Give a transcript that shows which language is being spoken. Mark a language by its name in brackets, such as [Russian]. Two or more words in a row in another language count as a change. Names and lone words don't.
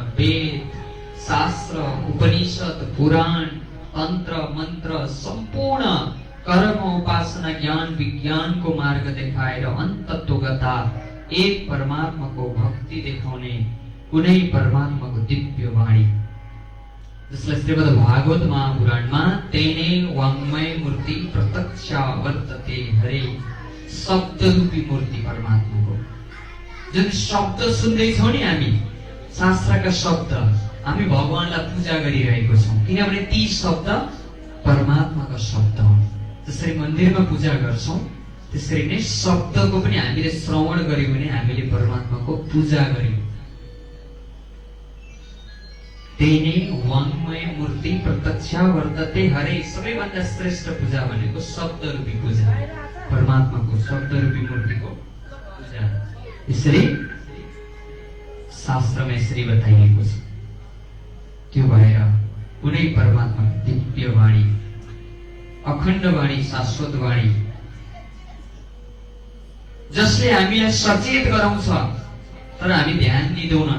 [Nepali] वेद, शास्त्र, उपनिषद, पुराण, तन्त्र, मन्त्र, सम्पूर्ण कर्म, उपासना, ज्ञान, विज्ञानको मार्ग देखाएर अन्तत्वगता एक परमात्माको भक्ति देखाउने कुनै परमात्माको दिव्य वाणी, जसलाई श्रीमद् भागवत महापुराणमा [Sanskrit] तेने वाङ्मय मूर्ति प्रत्यक्ष वर्तते हरे, [Nepali] शब्द रूपी मूर्ति परमात्माको। जुन शब्द सुन्दैछौँ नि हामी, शास्त्रका शब्द, हामी भगवानलाई पूजा गरिरहेको छौँ, किनभने ती शब्द परमात्माका शब्द हुन्। जसरी मन्दिरमा पूजा गर्छौँ त्यसरी नै शब्दको पनि हामीले श्रवण गर्यौँ भने हामीले परमात्माको पूजा गर्यौँ। [Sanskrit] तेने वाङ्मय मूर्ति प्रत्यक्ष वर्तते हरे, [Nepali] सबैभन्दा श्रेष्ठ पूजा भनेको शब्द रूपी पूजा, परमात्माको शब्द रूपी मूर्तिको पूजा। यसरी शास्त्रमा यसरी बताइएको छ। त्यो भएर कुनै परमात्माको दिव्य वाणी, अखण्ड वाणी, शाश्वत वाणी, जसले हामीलाई सचेत गराउँछ तर हामी ध्यान दिँदैनौँ।